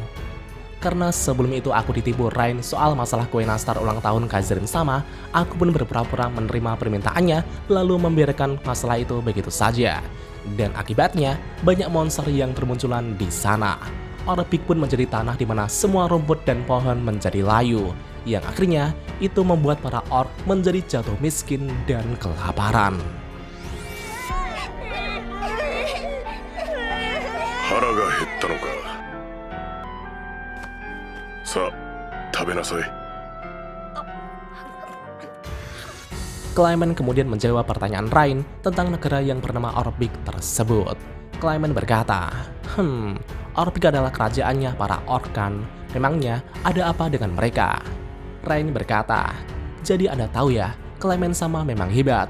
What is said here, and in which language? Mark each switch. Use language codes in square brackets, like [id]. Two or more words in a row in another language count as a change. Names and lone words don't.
[id] Karena sebelum itu aku ditipu Rain soal masalah kue nastar ulang tahun Kaizerin sama, aku pun berpura-pura menerima permintaannya lalu membiarkan masalah itu begitu saja. Dan akibatnya, banyak monster yang bermunculan di sana. Orbik pun menjadi tanah di mana semua rumput dan pohon menjadi layu, yang akhirnya itu membuat para orc menjadi jatuh miskin dan kelaparan." [ja] 腹が減ったのか。さあ食べなさい。 [id] Clayman kemudian menjawab pertanyaan Rain tentang negara yang bernama Orbik tersebut. Clayman berkata, Orbik adalah kerajaannya para orc kan? Memangnya ada apa dengan mereka?" Rain berkata, "Jadi Anda tahu ya, Clayman sama memang hebat.